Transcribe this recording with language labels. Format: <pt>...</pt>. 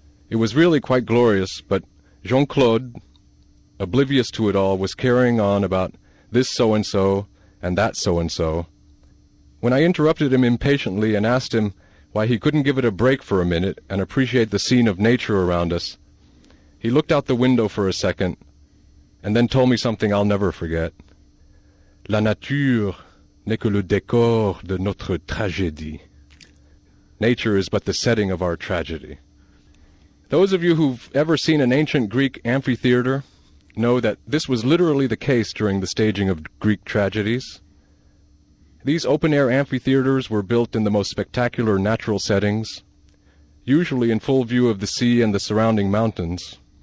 <en>It was really quite glorious, but Jean-Claude, oblivious to it all, was carrying on about this so-and-so and that so-and-so. When I interrupted him impatiently and asked him why he couldn't give it a break for a minute and appreciate the scene of nature around us, he looked out the window for a second and then told me something I'll never forget.</en> <fr>La nature n'est que le décor de notre tragédie.</fr> <en>Nature is but the setting of our tragedy. Those of you who've ever seen an ancient Greek amphitheater know that this was literally the case during the staging of Greek tragedies. These open-air amphitheaters were built in the most spectacular natural settings, usually in full view of the sea and the surrounding mountains.</en>